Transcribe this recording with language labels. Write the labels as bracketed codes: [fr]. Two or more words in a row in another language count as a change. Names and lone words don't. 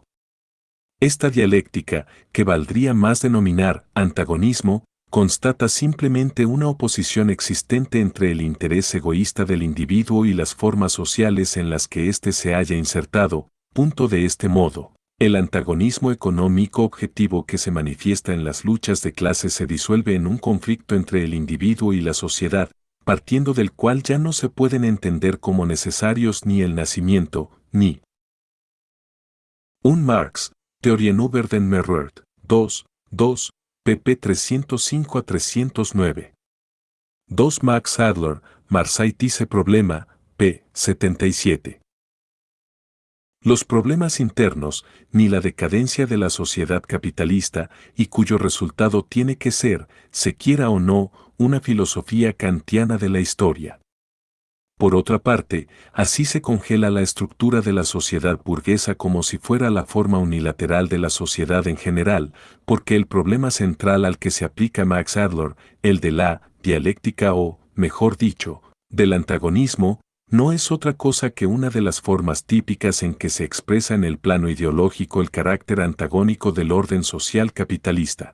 [es] Esta dialéctica, que valdría más denominar antagonismo, constata simplemente una oposición existente entre el interés egoísta del individuo y las formas sociales en las que éste se haya insertado, punto de este modo. El antagonismo económico objetivo que se manifiesta en las luchas de clases se disuelve en un conflicto entre el individuo y la sociedad, partiendo del cual ya no se pueden entender como necesarios ni el nacimiento, ni un Marx, Theorien über den Mehrwert, 2, 2, pp 305 a 309. 2 Max Adler, Marseille Tisse Problema, p. 77. Los problemas internos, ni la decadencia de la sociedad capitalista, y cuyo resultado tiene que ser, se quiera o no, una filosofía kantiana de la historia. Por otra parte, así se congela la estructura de la sociedad burguesa como si fuera la forma unilateral de la sociedad en general, porque el problema central al que se aplica Max Adler, el de la dialéctica o, mejor dicho, del antagonismo, no es otra cosa que una de las formas típicas en que se expresa en el plano ideológico el carácter antagónico del orden social capitalista.